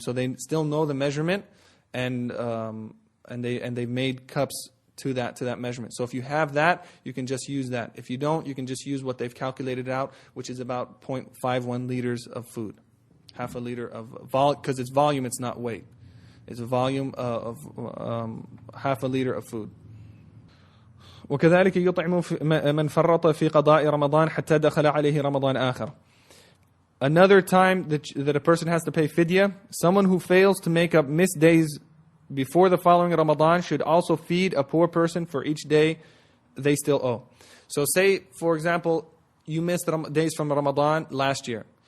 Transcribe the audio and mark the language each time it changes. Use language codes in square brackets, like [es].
[en] So they still know the measurement, and they've made cups to that measurement. So if you have that, you can just use that. If you don't, you can just use what they've calculated out, which is about 0.51 liters of food. Half a liter of volume, because it's volume, it's not weight. It's a volume of half a liter of food. [ar] وكذلك يطعم من فرط في قضاء رمضان حتى دخل عليه رمضان آخر. [en] Another time that a person has to pay fidya, someone who fails to make up missed days before the following Ramadan should also feed a poor person for each day they still owe. So say, for example, you missed days from Ramadan last year.